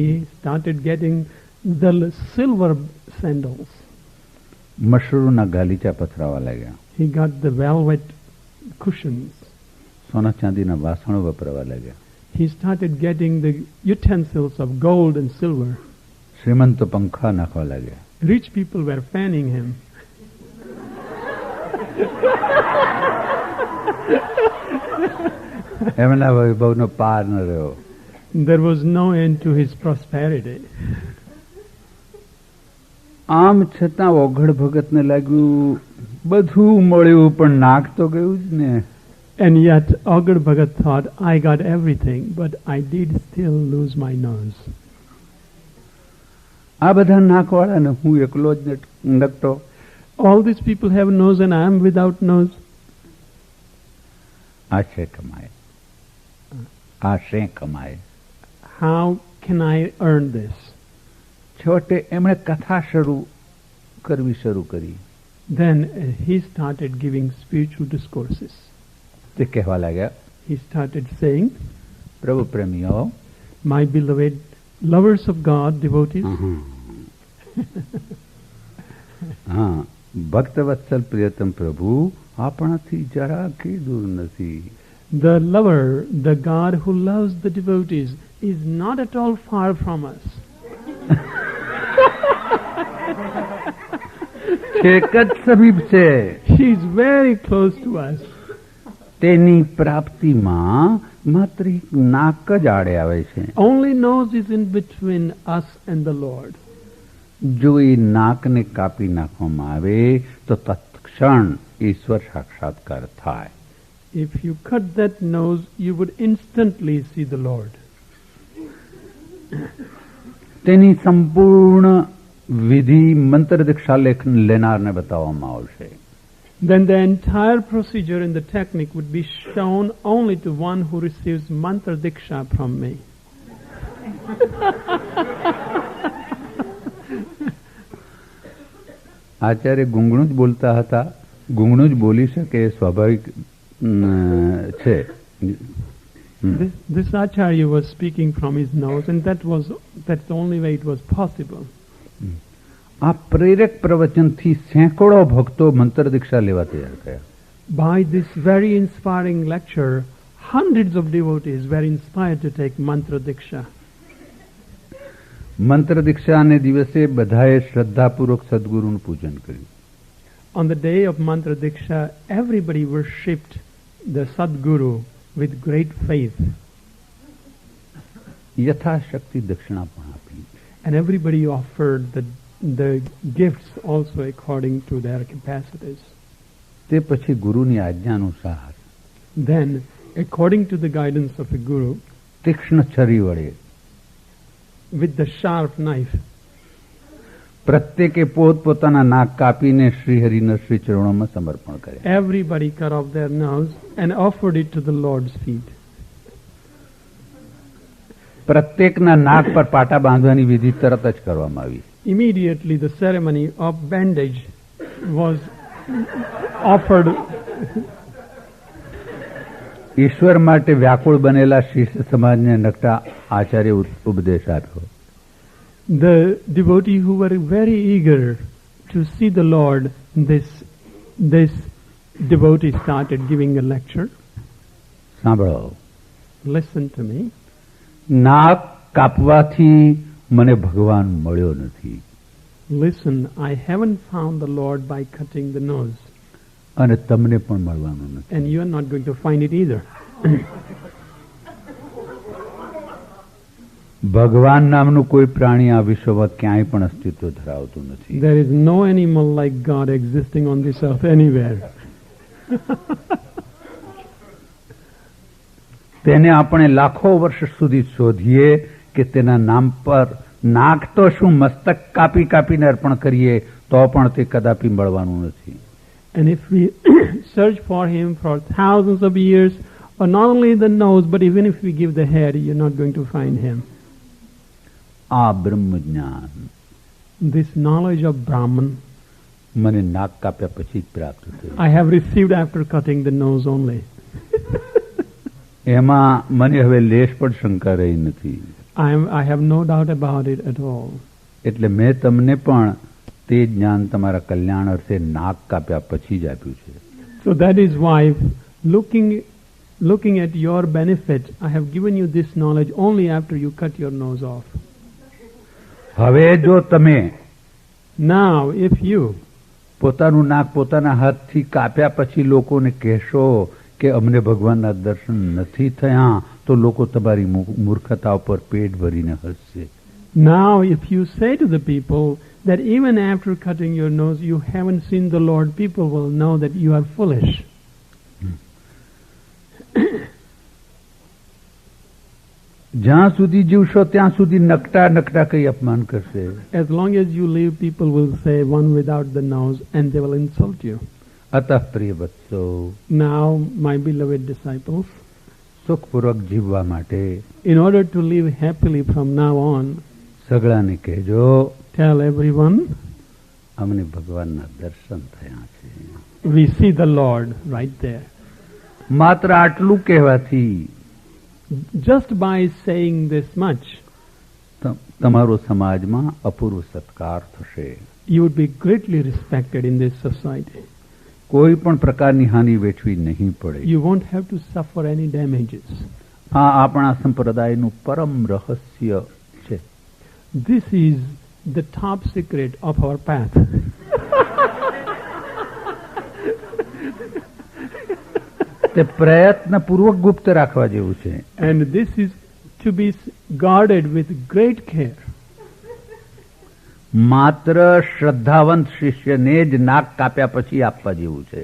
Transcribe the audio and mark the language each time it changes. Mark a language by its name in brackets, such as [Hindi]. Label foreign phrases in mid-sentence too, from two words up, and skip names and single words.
[English] He started getting the silver sandals. [Gujarati] મશરૂના ગાલીચા પથરાવા લાગ્યા. [English] He got the velvet cushions. [Gujarati] સોના ચાંદીના વાસણો વપરાવા લાગ્યા. [English] He started getting the utensils of gold and silver. [Gujarati] શ્રીમંતો પંખા નાખવા લાગ્યા. [English] Rich people were fanning him. [Gujarati] એમના વૈભવનો પાર ન રહ્યો. [English] There was no end to his prosperity. [Gujarati] આમ છતાં ઓઘડ ભગતને લાગ્યું બધું મળ્યું પણ નાક તો ગયું જ ને. [English] And yet Agad Bhagat thought, I got everything, but I did still lose my nose. [Gujarati] આ બધા નાકવાળાને હું એકલો જ નકટો. [English] All these people have nose and I am without nose. [Gujarati] આ છે કમાય, આ શે કમાય. [English] How can I earn this? [Gujarati] છેવટે એમણે કથા કરવી શરૂ કરી. [English] Then he started giving spiritual discourses. [Gujarati] તે કહેવા लाग्या, [English] He started saying, [Gujarati] પ્રભુ પ્રેમીઓ, [English] my beloved lovers of God, devotees, [Gujarati] હા, ભક્તવત્સલ પ્રિયતમ પ્રભુ આપણાથી જરા કે દૂર નથી. [English] the lover, the God who loves the devotees, is not at all far from us. [Gujarati] છેક જ સમીપ છે. [English] He is very close to us. [Gujarati] તેની પ્રાપ્તિમાં માત્ર એક નાક જ આડે આવે છે. [English] Only nose is in between us and the Lord. [Gujarati] જો એ નાકને કાપી નાખવામાં આવે તો તત્ક્ષણ ઈશ્વર સાક્ષાત્કાર થાય. [English] If you cut that nose, you would instantly see the Lord. [Gujarati] તેની સંપૂર્ણ વિધિ મંત્ર દીક્ષા લેનારને બતાવવામાં આવશે. [English] Then the entire procedure and the technique would be shown only to one who receives [Gujarati] મંત્ર દીક્ષા [English] from me. [Gujarati] આચાર્ય ગુંગણું જ બોલતા હતા. ગુંગણું જ બોલી શકે એ સ્વાભાવિક છે. [English] This Acharya was speaking from his nose, and that's the only way it was possible. [Gujarati] આ પ્રેરક પ્રવચનથી સેંકડો ભક્તો મંત્ર દીક્ષા લેવા તૈયાર થયા. [English] By this very inspiring lecture, hundreds of devotees were inspired to take [Gujarati] મંત્ર દીક્ષા. મંત્ર દીક્ષાને દિવસે બધાએ શ્રદ્ધાપૂર્વક સદગુરુનું પૂજન કર્યું. [English] On the day of [Gujarati] મંત્ર દીક્ષા, [English] everybody worshipped the Sadguru with great faith. [Gujarati] યથાશક્તિ દક્ષિણા પણ આપી. [English] And everybody offered the gifts also according to their capacities. [Gujarati] તે પછી ગુરુની આજ્ઞા અનુસાર [English] Then, according to the guidance of a guru, [Gujarati] તીક્ષ્ણ છરી વડે [English] with the sharp knife, [Gujarati] પ્રત્યેકે પોતપોતાના નાક કાપીને શ્રીહરિના શ્રી ચરણોમાં સમર્પણ કરે. [English] everybody cut off their nose and offered it to the Lord's feet. [Gujarati] પ્રત્યેકના નાક પર પાટા બાંધવાની વિધિ તરત જ કરવામાં આવી. [English] Immediately the ceremony of bandage was offered. [Gujarati] ઈશ્વર માટે વ્યાકુળ બનેલા શિષ્ય સમાજને નકટા આચાર્ય ઉપદેશ આપ્યો. [English] The devotees who were very eager to see the Lord, this devotee started giving a lecture. [Gujarati] સાંભળો. [English] Listen to me. [Gujarati] નાક કાપવાથી મને ભગવાન મળ્યો નથી. [English] Listen, I haven't found the Lord by cutting the nose. [Gujarati] અને તમને પણ મળવાનું નથી. [English] And you are not going to find it either. [Gujarati] ભગવાન નામનું કોઈ પ્રાણી આ વિશ્વમાં ક્યાંય પણ અસ્તિત્વ ધરાવતું નથી. [English] There is no animal like God existing on this earth anywhere. [Gujarati] તેને આપણે લાખો વર્ષ સુધી શોધીએ કે તેના નામ પર નાક તો શું મસ્તક કાપી કાપીને અર્પણ કરીએ તો પણ તે કદાપી મળવાનું નથી. [English] And if we search for him for thousands of years, or not only the nose, but even if we give the head, you're not going to find him. [Gujarati] આ બ્રહ્મ જ્ઞાન [English] This knowledge of Brahman [Gujarati] મને નાક કાપ્યા પછી જ પ્રાપ્ત થયું. [English] I have received after cutting the nose only. [Gujarati] એમાં મને હવે લેશ પણ શંકા રહી નથી. [English] I have no doubt about it at all. [Gujarati] એટલે મેં તમને પણ તે જ્ઞાન તમારા કલ્યાણ અર્થે નાક કાપ્યા પછી જ આપ્યું છે. [English] So that is why, looking at your benefit, I have given you this knowledge only after you cut your nose off. [Gujarati] હવે જો તમે [English] Now, if you [Gujarati] પોતાનું નાક પોતાના હાથથી કાપ્યા પછી લોકોને કહેશો કે અમને ભગવાનના દર્શન નથી થયા તો લોકો તમારી મૂર્ખતા ઉપર પેટ ભરીને હસશે. [English] Now, if you say to the people that even after cutting your nose you haven't seen the Lord, people will know that you are foolish. [Gujarati] જ્યાં સુધી જીવશો ત્યાં સુધી નકટા નકટા કઈ અપમાન કરશે. [English] As long as you live, people will say one without the nose and they will insult you. [Gujarati] અતઃ પ્રિય વત્સો, [English] Now, my beloved disciples, [Gujarati] સુખપૂર્વક જીવવા માટે [English] in order to live happily from now on, [Gujarati] સગળાને કહેજો [English] tell everyone, [Gujarati] અમને ભગવાનના દર્શન થયા છે. [English] we see the Lord right there. [Gujarati] માત્ર આટલું કહેવાથી [English] Just by saying this much, [Gujarati] તમારો સમાજમાં અપૂર્વ સત્કાર થશે. [English] you would be greatly respected in this society. [Gujarati] કોઈ પણ પ્રકારની હાનિ વેઠવી નહીં પડે. [English] You won't have to suffer any damages. [Gujarati] આ આપણા સંપ્રદાયનું પરમ રહસ્ય છે. [English] This is the top secret of our path. [Gujarati] તે પ્રયત્નપૂર્વક ગુપ્ત રાખવા જેવું છે. [English] And this is to be guarded with great care. [Gujarati] માત્ર શ્રદ્ધાવંત શિષ્યને જ નાક કાપ્યા પછી આપવા જેવું છે.